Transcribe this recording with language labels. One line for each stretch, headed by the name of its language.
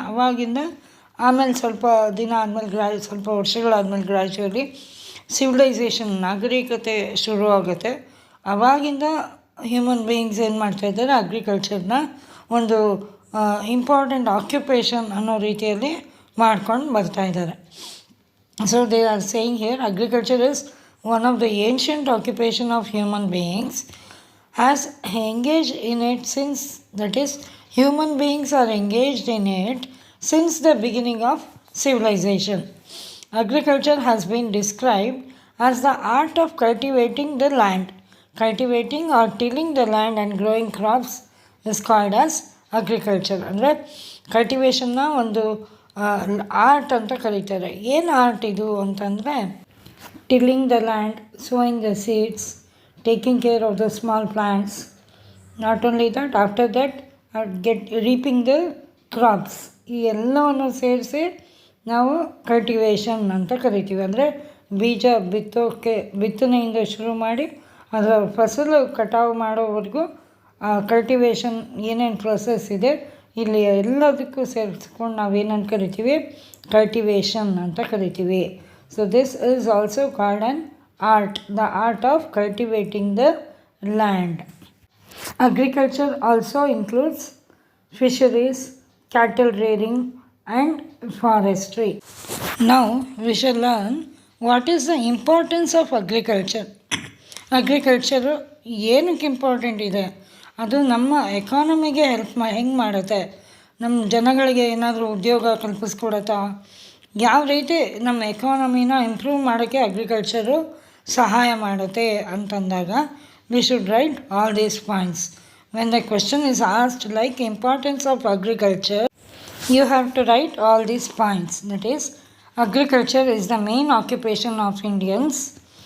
Kannada: ಅವಾಗಿಂದ ಆಮೇಲೆ ಸ್ವಲ್ಪ ದಿನ ಆದಮೇಲೆ ಸ್ವಲ್ಪ ವರ್ಷಗಳಾದಮೇಲೆ ಗ್ರ್ಯಾಜುವಲಿ ಸಿವಿಲೈಸೇಷನ್, ನಾಗರಿಕತೆ ಶುರು ಆಗುತ್ತೆ. ಆವಾಗಿಂದ ಹ್ಯೂಮನ್ ಬೀಯಿಂಗ್ಸ್ ಏನು ಮಾಡ್ತಾಯಿದ್ದಾರೆ, ಅಗ್ರಿಕಲ್ಚರ್ನ ಒಂದು ಇಂಪಾರ್ಟೆಂಟ್ ಆಕ್ಯುಪೇಷನ್ ಅನ್ನೋ ರೀತಿಯಲ್ಲಿ ಮಾಡ್ಕೊಂಡು ಬರ್ತಾಯಿದ್ದಾರೆ.
English: So they are saying here agriculture is one of the ancient occupation of human beings, has engaged in it since, that is, human beings are engaged in it since the beginning of civilization. Agriculture has been described as the art of cultivating the land. Cultivating or tilling the land and growing crops is called as agriculture.
Kannada: ಅಂದರೆ ಕಲ್ಟಿವೇಷನ್ನ ಒಂದು art ಅಂತ ಕರೀತಾರೆ. ಏನು art ಇದು ಅಂತಂದರೆ,
English: tilling the land, sowing the seeds, taking care of the small plants. Not only that, after that reaping the crops.
Kannada: ಈ ಎಲ್ಲವನ್ನು ಸೇರಿಸಿ ನಾವು ಕಲ್ಟಿವೇಷನ್ ಅಂತ ಕರಿತೀವಿ. ಅಂದರೆ ಬೀಜ ಬಿತ್ತನೆಯಿಂದ ಶುರು ಮಾಡಿ ಅದರ ಫಸಲು ಕಟಾವು ಮಾಡೋವರೆಗೂ ಕಲ್ಟಿವೇಷನ್ ಏನೇನು ಪ್ರೊಸೆಸ್ ಇದೆ ಇಲ್ಲಿ ಎಲ್ಲದಕ್ಕೂ ಸೇರಿಸ್ಕೊಂಡು ನಾವೇನಂತ ಕರಿತೀವಿ, ಕಲ್ಟಿವೇಷನ್ ಅಂತ ಕರಿತೀವಿ.
English: So this is also called an art, the art of cultivating the land. Agriculture also includes fisheries, cattle rearing and forestry. Now we shall learn what is the importance of agriculture.
Kannada: Agriculture ಏನಕ್ಕೆ important ಇದೆ, ಅದು ನಮ್ಮ ಎಕಾನಮಿಗೆ ಹೆಂಗೆ ಮಾಡುತ್ತೆ, ನಮ್ಮ ಜನಗಳಿಗೆ ಏನಾದರೂ ಉದ್ಯೋಗ ಕಲ್ಪಿಸ್ಕೊಡುತ್ತಾ, ಯಾವ ರೀತಿ ನಮ್ಮ ಎಕಾನಮಿನ ಇಂಪ್ರೂವ್ ಮಾಡೋಕ್ಕೆ ಅಗ್ರಿಕಲ್ಚರು ಸಹಾಯ ಮಾಡುತ್ತೆ ಅಂತಂದಾಗ
English: we should write all these points. When the question is asked like importance of agriculture, you have to write all these points. That is, agriculture is the main occupation of Indians.